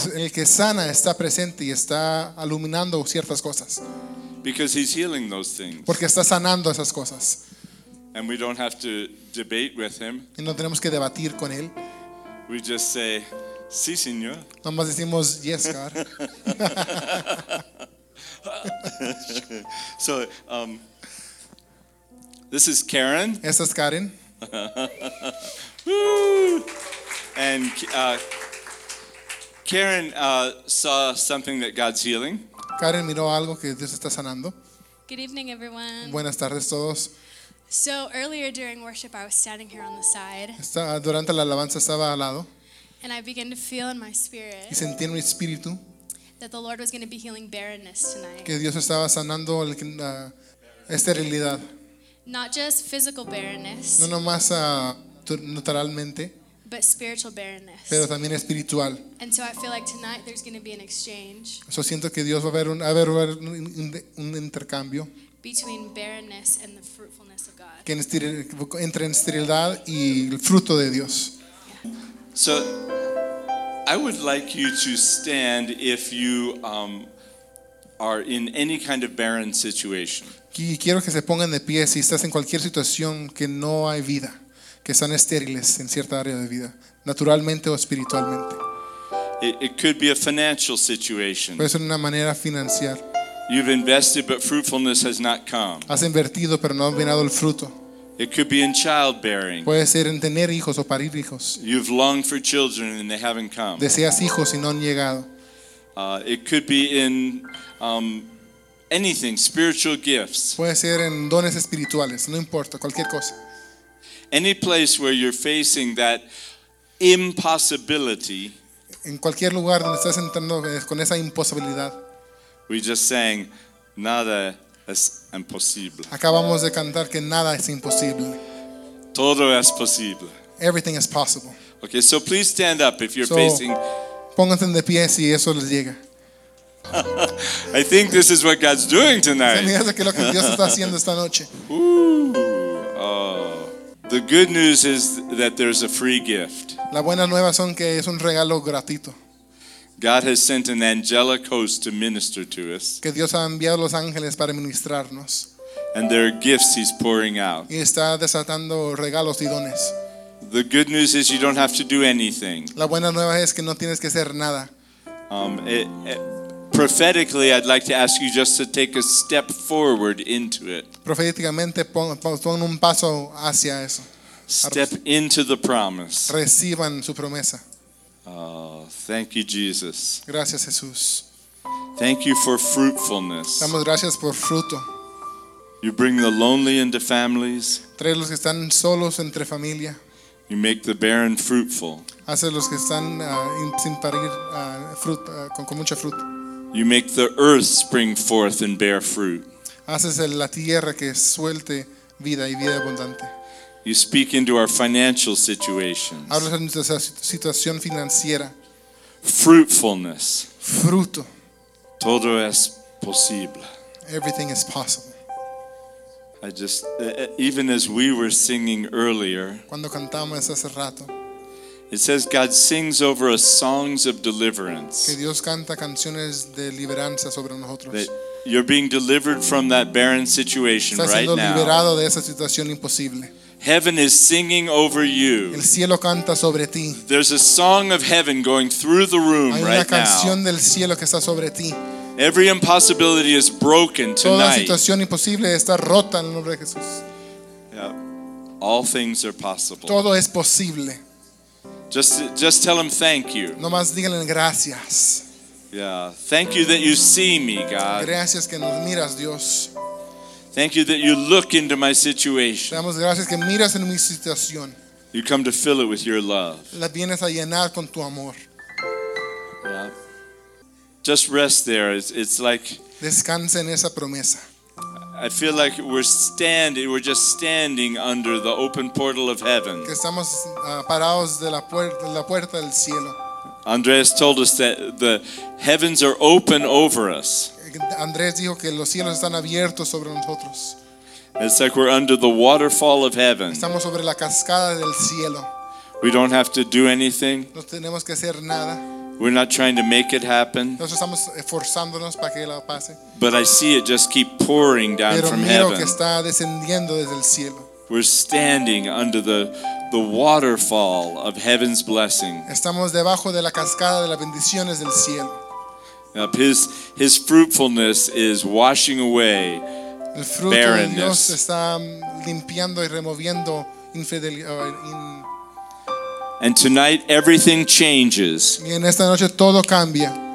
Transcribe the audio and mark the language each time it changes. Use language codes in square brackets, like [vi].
[es] El que sana está presente y está iluminando ciertas cosas. [en] Because he's healing those things. [es] Porque está sanando esas cosas. [en] And we don't have to debate with him. [es] Y no tenemos que debatir con él. [en] We just say, [es] sí, señor. Nomás decimos [en] yes, God. So, this is Karen. [es] Esta es Karen. [en] And Karen saw something that God's healing. [es] Karen miró algo que Dios está sanando. [en] Good evening, everyone. [es] Buenas tardes todos. [en] So earlier during worship, I was standing here on the side. [es] Durante la alabanza estaba al lado. [en] And I began to feel in my spirit. [es] Y sentí en mi espíritu. [en] That the Lord was going to be healing barrenness tonight. [es] Que Dios estaba sanando la esterilidad. [en] Not just physical barrenness. [es] No nomás naturalmente. [en] But spiritual barrenness. [es] Pero también espiritual. [en] And so I feel like tonight there's going to be an exchange. [es] So siento que Dios va a haber un intercambio. [en] Between barrenness and the fruitfulness of God. [es] Que entre en esterilidad y el fruto de Dios. [en] Yeah. So I would like you to stand if you are in any kind of barren situation. [es] Quiero que se pongan de pie si estás en cualquier situación que no hay vida, que están estériles en cierta área de vida, naturalmente o espiritualmente. [en] It could be a financial situation. [es] Puede ser una manera financiera. [en] You've invested, but fruitfulness has not come. [es] Has invertido, pero no ha venido el fruto. [en] It could be in childbearing. [es] Puede ser en tener hijos o parir hijos. [en] You've longed for children and they haven't come. [es] Deseas hijos y no han llegado. [en] It could be in anything, spiritual gifts. [es] Puede ser en dones espirituales, no importa, cualquier cosa. [en] Any place where you're facing that impossibility. [es] En cualquier lugar donde estás entrando con esa imposibilidad. [en] We just sang, [es] nada. Es imposible. Acabamos de cantar que nada es imposible. Todo es posible. [en] Everything is possible. Okay, so please stand up if you're facing. [es] Pónganse de pie si eso les llega. [en] I think this is what God's doing tonight. [es] Se me hace que lo que Dios está haciendo esta noche. [en] The good news is that there's a free gift. [es] La buena nueva son que es un regalo gratuito. [en] God has sent an angelic host to minister to us. [es] Que Dios ha enviado los ángeles para ministrarnos. [en] And there are gifts He's pouring out. [es] Y está desatando regalos y dones. [en] The good news is you don't have to do anything. [es] La buena nueva es que no tienes que hacer nada. [en] Prophetically, I'd like to ask you just to take a step forward into it. [es] Proféticamente, pon un paso hacia eso. [en] Step into the promise. [es] Reciban su promesa. [en] Oh, thank you, Jesus. [es] Gracias, Jesús. [en] Thank you for fruitfulness. [es] Damos gracias por fruto. [en] You bring the lonely into families. [es] Trae los que están solos entre familia. [en] You make the barren fruitful. [es] Hace los que están sin parir con mucha fruto. [en] You make the earth spring forth and bear fruit. [es] Haces la tierra que suelte vida y vida abundante. [en] You speak into our financial situations. [es] Hablas en nuestra situación financiera. [en] Fruitfulness. [es] Fruto. Todo es posible. [en] Everything is possible. I just, even as we were singing earlier, [es] cuando cantamos hace rato, [en] it says God sings over us songs of deliverance. [es] Que Dios canta canciones de liberanza sobre nosotros. [en] That you're being delivered from that barren situation [es] está [en] right now. [es] Liberado de esa situación imposible. [en] Heaven is singing over you. [es] El cielo canta sobre ti. [en] There's a song of heaven going through the room right now. [es] Hay una canción del cielo que está sobre ti. [en] Every impossibility is broken tonight. [es] Toda situación imposible está rota en el nombre de Jesús. [en] Yeah. All things are possible. [es] Todo es posible. [en] Just tell him thank you. [es] No más díganle gracias. [en] Yeah. Thank you that you see me, God. [es] Gracias que nos miras, Dios. [en] Thank you that you look into my situation. [es] Damos gracias que miras en mi situación. [en] You come to fill it with your love. [es] La vienes a llenar con tu amor. [en] Yeah. Just rest there. It's like [es] descansa en esa promesa. [en] I feel like we're just standing under the open portal of heaven. [es] Que estamos parados de la puerta del cielo. [en] Andrés told us that the heavens are open over us. [es] Andrés dijo que los cielos están abiertos sobre nosotros. [en] It's like we're under the waterfall of heaven. [es] Estamos sobre la cascada del cielo. [en] We don't have to do anything. [es] No tenemos que hacer nada. [en] We're not trying to make it happen. [es] Nosotros estamos esforzándonos para que la pase. [en] But I see it just keep pouring down [es] pero [en] from heaven. [es] Que está descendiendo desde el cielo. [en] We're standing under the waterfall of heaven's blessing. [es] Estamos debajo de la cascada de las bendiciones del cielo. [en] Now his fruitfulness is washing away [es] el fruto [en] barrenness. [es] De Dios está limpiando y removiendo infidelidad. [en] And tonight everything changes. [es] Y en esta noche todo cambia.